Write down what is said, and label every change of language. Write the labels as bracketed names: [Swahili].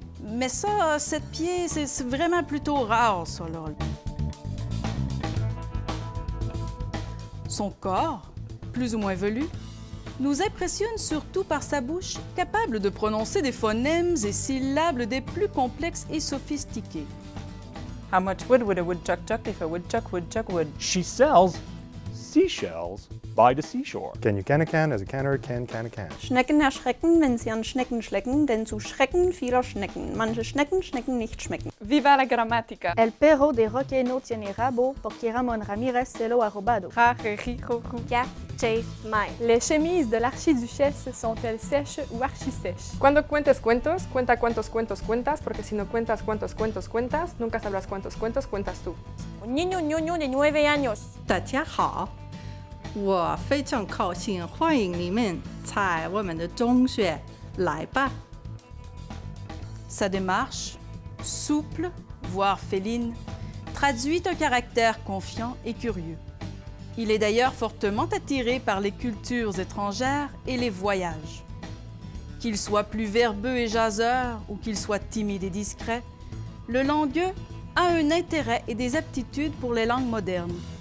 [French] Mais ça, 7 pieds, c'est vraiment plutôt rare, ça, là. Son corps, plus ou moins velu, nous impressionne surtout par sa bouche capable de prononcer des phonèmes et syllabes des plus complexes et sophistiqués. [English] How much wood would a woodchuck chuck if a woodchuck would? She sells seashells by the seashore. Can you can a can as a canner can a can? [German] Schnecken erschrecken, wenn sie an Schnecken schlecken, denn zu Schrecken vieler Schnecken. Manche Schnecken nicht schmecken. [Spanish] Viva la gramática! El perro de Roque no tiene rabo porque Ramon Ramírez se lo ha robado. [English] Cat, chase, my. [French] Les chemises de l'archiduchesse sont-elles sèches ou archi-sèches? [Spanish] Cuando cuentes cuentos, cuenta cuántos cuentos cuentas, porque si no cuentas cuántos cuentos cuentas, nunca sabrás cuántos cuentos cuentas tú. Un niño de 9 años. [Chinese] 大家好，我非常高兴欢迎你们在我们的中学来吧。 [French] Sa démarche, souple, voire féline, traduit un caractère confiant et curieux. Il est d'ailleurs fortement attiré par les cultures étrangères et les voyages. Qu'il soit plus verbeux et jaseur ou qu'il soit timide et discret, le langueux a un intérêt et des aptitudes pour les langues modernes.